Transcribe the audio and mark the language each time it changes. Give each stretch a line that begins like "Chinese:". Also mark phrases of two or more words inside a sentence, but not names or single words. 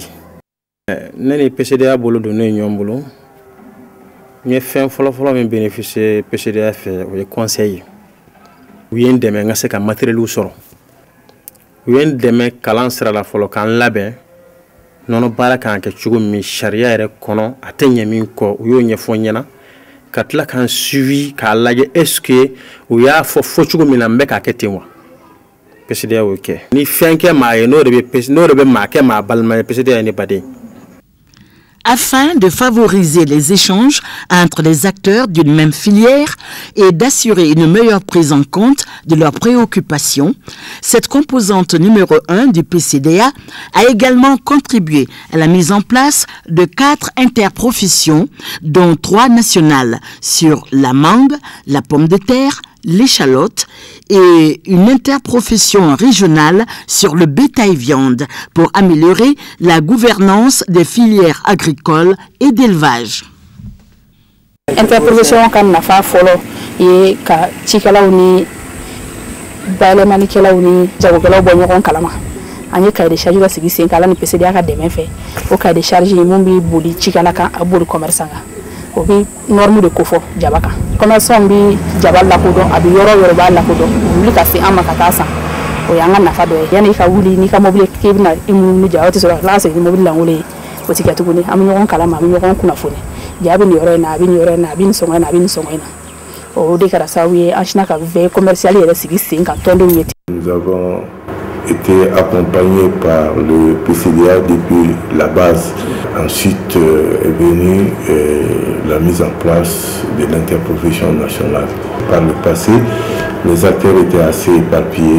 Bambara: Ne ni PCDA bolo don ne ye ɲɔgɔn bolo n ye fɛn fɔlɔfɔlɔ min bénéficier PCDA fɛ o ye conseil ye. U ye n dɛmɛ n ka se ka matériel sɔrɔ u ye n dɛmɛ kalan sira la fɔlɔ k'an labɛn nɔnɔ baara kan kɛ cogo min sariya yɛrɛ kɔnɔ a tɛ ɲɛ min kɔ u y'o ɲɛfɔ n ɲɛna ka tila k'an suivi k'a lajɛ
French: est-ce que
Bambara: u y'a fɔ cogo min na n bɛ k'a kɛ ten wa PCDA y'o kɛ ni fɛn kɛ maa ye n'o de bɛ maa kɛ maa balima ye PCDA ye ne baden.
French: Afin de favoriser les échanges entre les acteurs d'une même filière et d'assurer une meilleure prise en compte de leurs préoccupations, cette composante numéro 1 du PCDA a également contribué à la mise en place de 4 interprofessions, dont 3 nationales sur la mangue, la pomme de terre, l'échalote et une interprofession régionale sur le bétail-viande pour améliorer la gouvernance des filières agricoles et d'élevage.
Bambara: Interprofession kan nafa fɔlɔ ye ka cikɛlaw ni bayɛlɛmalikɛlaw ni jagokɛlaw bɔ ɲɔgɔn kalama. An ye
French: cahier de charge
Bambara: dɔ sigi sen kan ala ni PCDA ka dɛmɛ fɛ o
French: cahier de charge
Bambara: mun bɛ boli cikɛla kan a boli commerçant kan. O bi norme de kofɔ jaba kan commerçant bi jaba lakodɔn a bi yɔrɔ b'a lakodɔn wuli ka se an ma ka taa san o y'an ka nafa dɔ ye yanni i ka wuli n'i ka mobili k'i bɛna i munumunu ja o tɛ sɔrɔ ka tila ka segin ni mobili lankolon ye o tɛ kɛ tuguni an bɛ ɲɔgɔn kalama an bɛ ɲɔgɔn kunnafoni ja bɛ nin yɔrɔ in na a bɛ nin yɔrɔ in na a bɛ nin sɔngɔ in na a bɛ nin sɔngɔ in na o de kɛra sababu ye an sinna ka
French: veille commerciale
Bambara: yɛrɛ sigi sen kan tɔndenw ye.
French: Nous avons été accompagnés par le PCDA depuis la base. Ensuite est venue la mise en place de l'interprofession nationale. Par le passé, les acteurs étaient assez éparpillés.